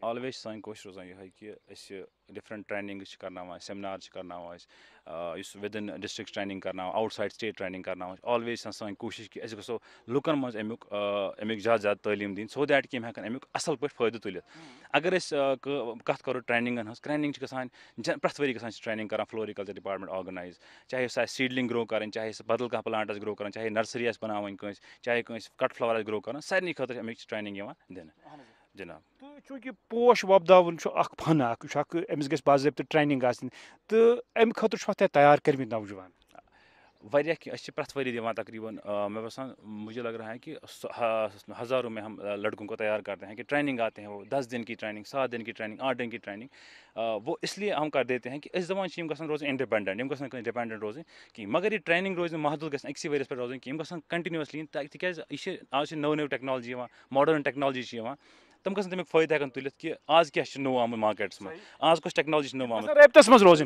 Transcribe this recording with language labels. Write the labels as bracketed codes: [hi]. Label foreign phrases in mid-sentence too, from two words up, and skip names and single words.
[ks] آلویز سٲنۍ کوٗشِش روزان یِہوے کہِ أسۍ [en] different trainings [ks] چھِ کرناوان سیمنار چھِ کرناوان أسۍ یُس [en] within district training [ks] کرناوان [en] outside state training [ks] کرناوان آلویز چھِ سٲنۍ کوٗشِش کہِ أسۍ گژھو لُکن منٛز امیُک زیادٕ زیادٕ تعلیٖم دِنۍ [en] so that [ks] کہِ یِم ہٮ۪کن امیُک اصل پٲٹھۍ فٲیدٕ تُلِتھ اگر أسۍ کتھ کرو ٹرینِنٛگن ہٕنٛز ٹرینِنٛگ چھِ گژھان پرٛٮ۪تھ ؤری گژھان چھِ ٹرینِنٛگ کران [en] floriculture department organise [ks] چاہے سُہ آسہِ [en] seedling grow [ks] کرٕنۍ چاہے سُہ بدل کانٛہہ پلانٹ آسہِ گرو کران چاہے نرسری آسہِ بناوٕنۍ کٲنٛسہِ چاہے کٲنٛسہِ [en] cut flower [ks] آسہِ گرو کران سارنٕے خٲطرٕ چھِ امیِچ ٹرینِنٛگ یِوان دِنہٕ جِناب تہٕ چوٗنٛکہِ پوش وۄپداوُن چھُ اکھ فن اکھ یہِ چھُ اکھ أمِس گژھِ باضٲبطہٕ ٹرینِنٛگ آسٕنۍ تہٕ امہِ خٲطرٕ چھُوا تۄہہِ تیار کٔرمٕتۍ نوجوان واریاہ کینٛہہ أسۍ چھِ پرٛٮ۪تھ ؤری دِوان تقریٖباً مےٚ باسان [ur] مجھے لگ رہا ہے کہ ہزاروں میں ہم لڑکوں کو تیار کرتے ہیں کہ ٹریننگ آتے ہیں وہ 10 دن کی ٹریننگ 7 دن کی ٹریننگ 8 دن کی ٹریننگ وہ اس لیے ہم کر دیتے ہیں کہ [ks] أسۍ دپان چھِ یِم گژھن روزٕنۍ اِنڈِپینڈنٹ یِم گژھن نہٕ کٲنٛسہِ ڈِپینڈنٹ روزٕنۍ کِہیٖنۍ مگر یہِ ٹریننگ روزِ نہٕ محدوٗد گژھِ نہٕ أکسٕے ؤریَس پٮ۪ٹھ روزٕنۍ کینٛہہ یِم گژھن کنٹِنیوٗسلی یِنۍ تِکیازِ یہِ چھِ آز چھِ نٔو نٔو ٹیکنالجی یِوان [en] modern technology [ks] چھِ یِوان تِم گژھن تمیُک فٲیدٕ ہٮ۪کن تُلِتھ کہِ آز کیاہ چھُ نوٚو آمُت مارکیٹس منٛز آز کۄس ٹیکنالجی چھِ نٔو آمٕژ رٲبطس منٛز روزٕنۍ